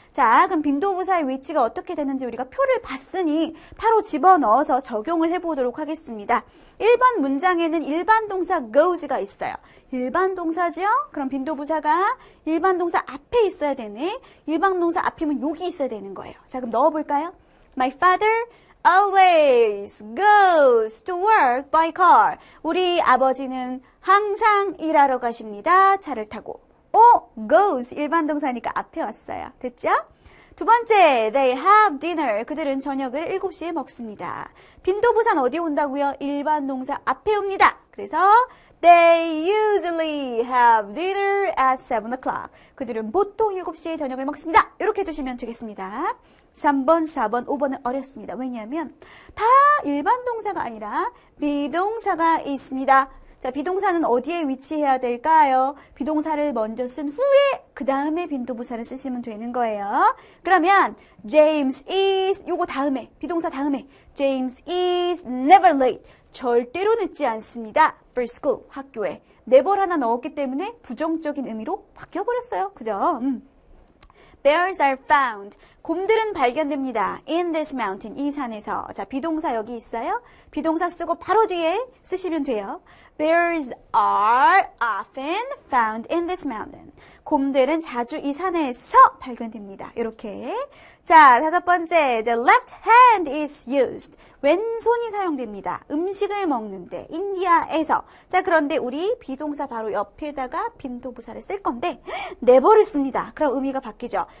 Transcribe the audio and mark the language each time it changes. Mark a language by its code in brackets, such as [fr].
[ko] 자, 그럼 빈도부사의 위치가 어떻게 되는지 우리가 표를 봤으니 바로 집어넣어서 적용을 해보도록 하겠습니다. 1번 문장에는 일반 동사 goes가 있어요. 일반 동사죠? 그럼 빈도부사가 일반 동사 앞에 있어야 되네. 일반 동사 앞이면 여기 있어야 되는 거예요. 자, 그럼 넣어볼까요? [en] My father always goes to work by car. [ko] 우리 아버지는 항상 일하러 가십니다. 차를 타고. goes 일반 동사니까 앞에 왔어요. 됐죠? 두 번째, [en] they have dinner. [ko] 그들은 저녁을 7시에 먹습니다. 빈도부사는 어디에 온다고요? 일반 동사 앞에 옵니다. [en] 그래서 they usually have dinner at 7 o'clock. [ko] 그들은 보통 7시에 저녁을 먹습니다. 이렇게 해주시면 되겠습니다. 3번, 4번, 5번은 어렵습니다. 왜냐하면 다 일반 동사가 아니라 비동사가 있습니다. 자, 비동사는 어디에 위치해야 될까요? 비동사를 먼저 쓴 후에 그 다음에 빈도부사를 쓰시면 되는 거예요. [en] 그러면 James is [ko] 요거 다음에 비동사 다음에 [en] James is never late. [ko] 절대로 늦지 않습니다. [en] For school [ko] 학교에 never 하나 넣었기 때문에 부정적인 의미로 바뀌어버렸어요. [en] 그죠? Bears are found. [ko] 곰들은 발견됩니다. [en] In this mountain. [ko] 이 산에서. 자, 비동사 여기 있어요. 비동사 쓰고 바로 뒤에 쓰시면 돼요. [en] Bears are often found in this mountain. [ko] 곰들은 자주 이 산에서 발견됩니다. 이렇게. 자, 다섯 번째. [en] The left hand is used. [ko] 왼손이 사용됩니다. 음식을 먹는데 인디아에서. 자, 그런데 우리 비동사 바로 옆에다가 빈도부사를 쓸 건데 never를 씁니다. 그럼 의미가 바뀌죠.